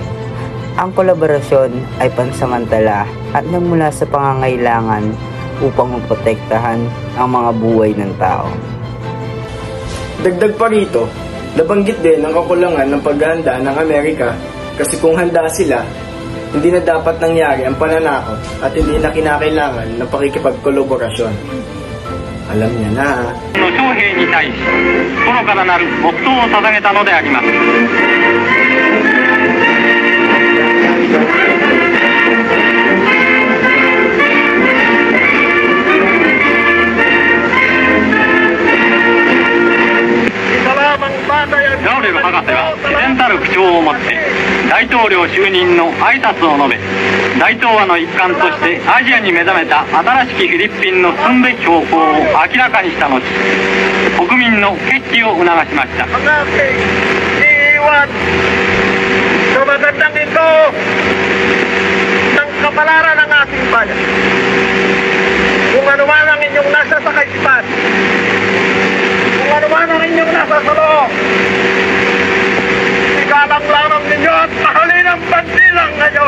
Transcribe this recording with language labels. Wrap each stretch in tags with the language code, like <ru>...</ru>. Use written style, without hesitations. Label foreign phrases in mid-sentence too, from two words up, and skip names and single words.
<tl>Ang kolaborasyon ay pansamantala at nagmula sa pangangailangan upang maprotektahan ang mga buhay ng tao. Dagdag pa rito, nabanggit din ang kakulangan ng paghahanda ng Amerika kasi kung handa sila, hindi na dapat nangyari ang pananakot at hindi na kinakailangan ng pakikipagkolaborasyon. Alam niya na.</tl> <ja>将兵に対し心からなる黙祷を捧げたのであります。ラウレル博士は自然たる口調を持って大統領就任の挨拶を述べ、大東亜の一環としてアジアに目覚めた新しきフィリピンの進むべき方向を明らかにした後、国民の決起を促しました。</ja> <tl>sa magandang ito ng kapalaran ng ating bayan. Kung ano man ang inyong nasa sa kaisipan, kung ano man ang inyong nasa sa loob, ikalang-larang ninyo at mahalin ang bandilang ngayon.</tl>